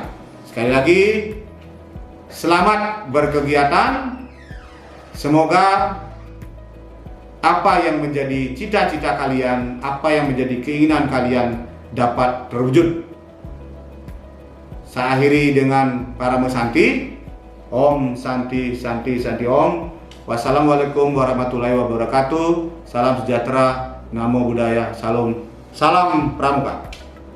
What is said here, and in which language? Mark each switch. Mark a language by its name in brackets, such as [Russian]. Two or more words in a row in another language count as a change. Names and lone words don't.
[Indonesian] Sekali lagi, selamat berkegiatan. Semoga apa yang menjadi cita-cita kalian, apa yang menjadi keinginan kalian dapat terwujud. Saya akhiri dengan Parama Santi. [Sanskrit] ॐ शान्ति शान्ति शान्ति ॐ. [Arabic] والسلام عليكم ورحمة الله وبركاته. [Indonesian] Salam sejahtera, [Pali] namo buddhaya, [Indonesian] salam pramuka.